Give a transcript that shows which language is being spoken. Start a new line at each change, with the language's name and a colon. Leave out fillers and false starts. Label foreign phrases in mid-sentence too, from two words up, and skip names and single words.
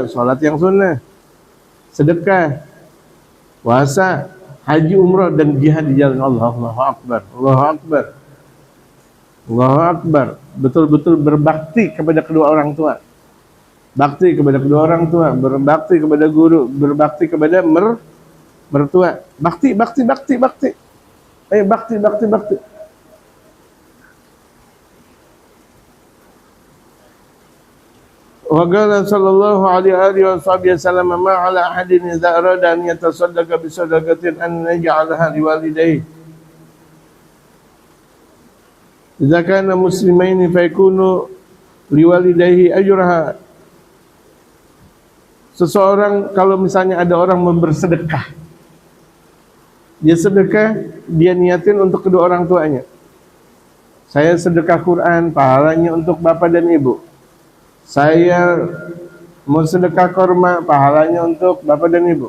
Indonesian: Sholat yang sunnah, sedekah, puasa, haji, umrah, dan jihad di jalan Allah.
Arabic: الله أكبر، الله أكبر، الله أكبر.
Indonesian: Betul-betul berbakti kepada kedua orang tua. Bakti kepada kedua orang tua, berbakti kepada guru, berbakti kepada mertua. Bakti, bakti, bakti, bakti. Ayo bakti, bakti, bakti.
Arabic: وقال صلى الله عليه وسلم ما على أحد إذا أراد أن يتصدق بصدقة أن يجعلها لوالديه إذا كانا مسلمين فيكون لوالديه أجرها.
Indonesian: Seseorang kalau misalnya ada orang bersedekah, dia sedekah, dia niatin untuk kedua orang tuanya. Saya sedekah Quran, pahalanya untuk bapak dan ibu. Saya mau sedekah korma, pahalanya untuk bapak dan ibu.